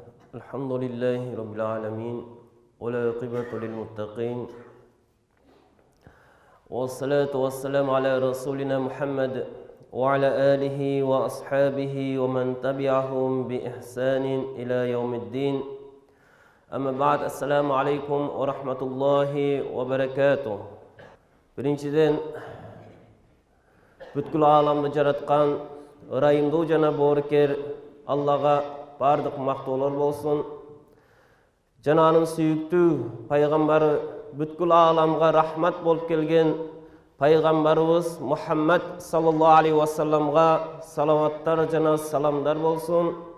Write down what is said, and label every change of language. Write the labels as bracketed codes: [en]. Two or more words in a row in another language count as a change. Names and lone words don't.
[ar] الحمد لله رب العالمين والعاقبة للمتقين والصلاة والسلام على رسولنا محمد وعلى آله وأصحابه ومن تبعهم بإحسان إلى يوم الدين أما بعد السلام عليكم ورحمة الله وبركاته. [ky] Birinciden бүткүл аламды жараткан ырайымдуу жана боорукер Аллага бардык мактоолор болсун. Жана анын сүйүктүү пайгамбары бүткүл аламга рахмат болуп келген пайгамбарыбыз Мухаммад [ar] صلى الله عليه وسلم [ky] салаваттар жана саламдар болсун.